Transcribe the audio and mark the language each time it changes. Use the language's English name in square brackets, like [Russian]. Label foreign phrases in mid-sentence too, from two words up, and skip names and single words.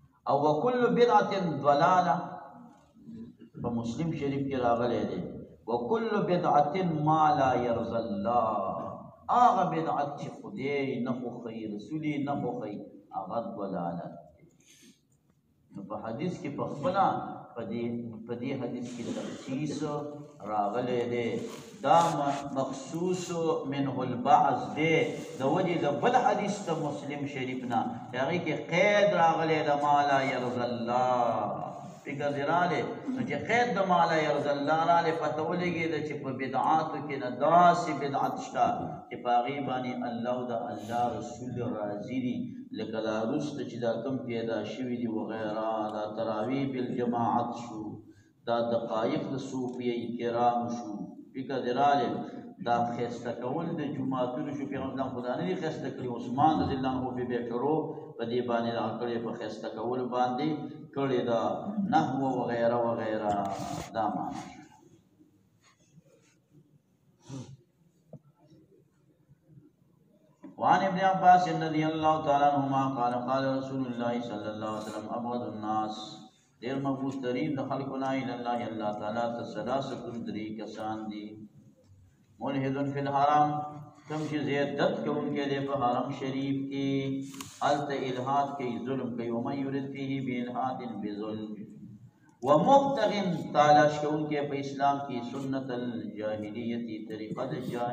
[Pashto] او [Arabic] وکل بدعت ضلاله [Pashto] په مسلم شریف کې راغلی دی [Arabic] وکل بدعت ما لا يرضى الله [Pashto] هغه بدعت چې خدای نه خوښوي رسول یې نه خوښوي هغه ضلالت دی نو په حدیث کې په خپله په دې حدیث کې تخصیص راغلی دی دا [Arabic] مخصوص منه البعض [Pashto] دی د وجې د بل حدیث د مسلم شریف نه هغې کې قید راغلی د [Arabic] ما لا يرضى الله [Pashto] فکر دې راغلی نو چې قید د [Arabic] ما لا يرضى الله [Pashto] راغلی پته ولګېده چې په بدعاتو کې نه داسې بدعت شته چې په هغې باندې الله او د الله رسول راضي دي لکه دا وروسته چې دا کوم پیدا شوي دي وغیره دا [Arabic] تراویح بالجماعت [Pashto] شو دا دقایق د صوفیه کرامو شو فکر دې راغلی دا ښایسته کول د جوماتونو شو پیغمبر خدا نه دي ښایسته کړي عثمان [Arabic] رضی الله عنه [Pashto] بې شروع په دې باندې دغه کړې په ښایسته کولو باندې کړې ده نحو وغیره وغیره دا معنی [Arabic] وعن ابن عباس رضی الله تعالی عنهما قال قال رسول الله صلی الله علیه وسلم ابغض [Pashto] الناس ډېر مبغوض ترین د خلکو نه [Arabic] الی الله [Pashto] الله تعالی ته ثلاثه درې کسان دي [Arabic] ملحد فی الحرام [Pashto] کم چې زیادت کوونکی دی په حرم شریف کې هلته الحاد کوي ظلم کوي [Arabic] ومن یرد فیه بالحاد بظلم ومبتغ [Pashto] تلاش کوونکی په اسلام کې [Arabic] سنت الجاهلیت [Pashto] طریقه د